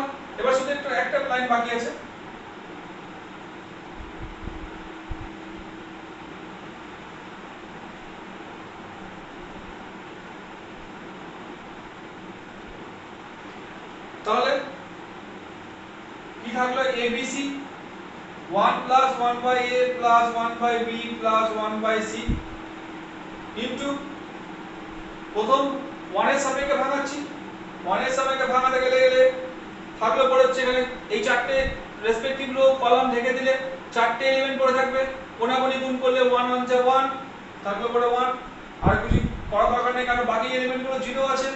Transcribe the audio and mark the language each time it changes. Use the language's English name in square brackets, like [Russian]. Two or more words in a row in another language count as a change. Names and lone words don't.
[Bangla] এবার শুধু একটা লাইন বাকি আছে। তাহলে কি থাকলো? abc [English] 1 plus 1/a plus 1/b plus 1/c [Bangla] ইনটু, প্রথম 1 এর সাপেক্ষে ভাঙাচ্ছি, 1 এর সাপেক্ষে ভাঙাতে গেলে থাকলো পড়ে হচ্ছে এখানে এই চারটে [English] respective row column [Bangla] ঢেকে দিলে চারটে এলিমেন্ট পড়ে থাকবে, কোনাকুনি গুণ করলে 1 1 যা 1 থাকলো পড়ে 1, আর কিছু করা দরকার নেই কারণ বাকি এলিমেন্টগুলো 0 আছে।